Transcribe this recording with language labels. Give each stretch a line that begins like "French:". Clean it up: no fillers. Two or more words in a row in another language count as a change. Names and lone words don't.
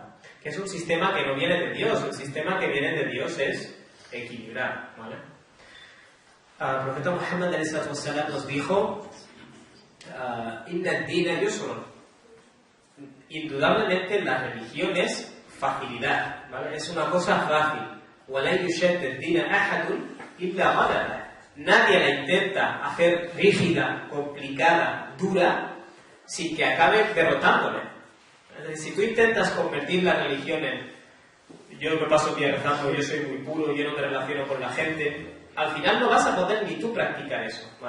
Spanish: Que es un sistema que no viene de Dios. El sistema que viene de Dios es equilibrar, ¿vale? El profeta Muhammad nos dijo
Arabic: إن الدين يسر.
Spanish: Indudablemente la religión es facilidad, ¿vale? Es una cosa fácil.
Arabic: وَلَا يُشَدَّ الدِّينَ أَحَدٌ إِلَّا غَلَبَهُ.
Spanish: Nadie la intenta hacer rígida, complicada, dura, sin que acabe derrotándole. Es decir, si tú intentas convertir la religión en yo me paso bien rezando, yo soy muy puro, yo no me relaciono con la gente, al final no vas a poder ni tú practicar eso, ¿vale?